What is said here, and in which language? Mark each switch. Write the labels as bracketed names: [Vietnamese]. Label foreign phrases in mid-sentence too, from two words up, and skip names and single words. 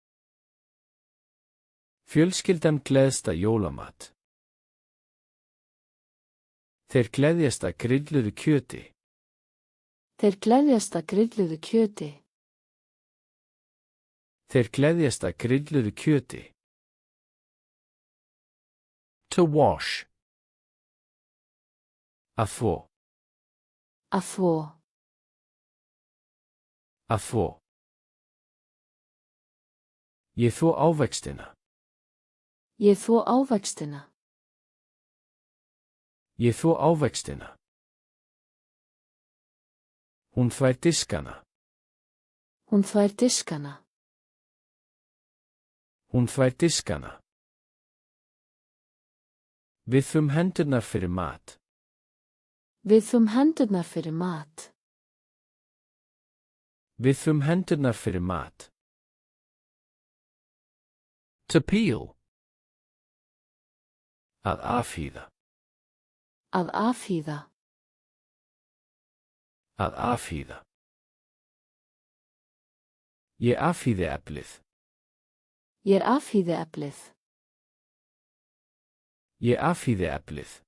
[Icelandic] Fjölskyldan gleðst að jólamat. Þeir gleðjast að grilluðu kjöti. Þeir gleðjast að grilluðu kjöti. Þeir gleðjast að grilluðu kjöti. [English] To wash. [Icelandic] Að þvo. Að þvo. Að þvo. Ég þvo ávextina. Ég þvo ávextina. Ég þvo ávextina. Hún þvær diskana. Hún þvær diskana. Hún þvær diskana. Við þum hendurnar fyrir mat. Við þum hendurnar fyrir mat. Við þum hendurnar fyrir mat. [English] To peel. [Icelandic] Að afhýða. Að afhýða. Að afhýða. Ég afhýði eplið. Ég afhýði eplið. Ég afhýði eplið.